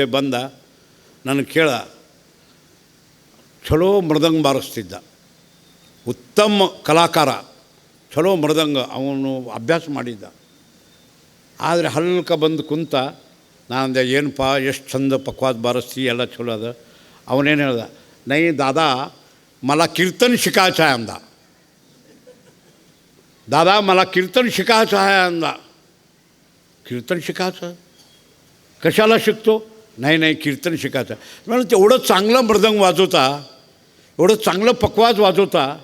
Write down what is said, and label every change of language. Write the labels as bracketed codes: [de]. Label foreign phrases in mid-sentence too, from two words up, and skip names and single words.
[kn] ಬಂದ ನನಗೆ ಕೇಳ, ಚಲೋ ಮೃದಂಗ ಬಾರಿಸ್ತಿದ್ದ, ಉತ್ತಮ ಕಲಾಕಾರ, ಚಲೋ ಮೃದಂಗ, ಅವನು ಅಭ್ಯಾಸ ಮಾಡಿದ್ದ. ಆದರೆ ಹಲ್ಕ ಬಂದು ಕುಂತ. ನಾನಂದೆ, ಏನಪ್ಪ ಎಷ್ಟು ಚಂದ ಪಕ್ವಾದ ಬಾರಿಸ್ತಿ, ಎಲ್ಲ ಚಲೋ ಅದ. ಅವನೇನು ಹೇಳ್ದ, [mr] नै दादा मला कीर्तन शिकायचं आहे अंदा, दादा मला कीर्तन शिकायचं आहे अंदा. कीर्तन शिकायचं, कशाला शिकतो? नाही कीर्तन शिकायचं. म्हणून तेवढं चांगलं मृदंग वाजवता, एवढं चांगलं पकवाज वाजवता.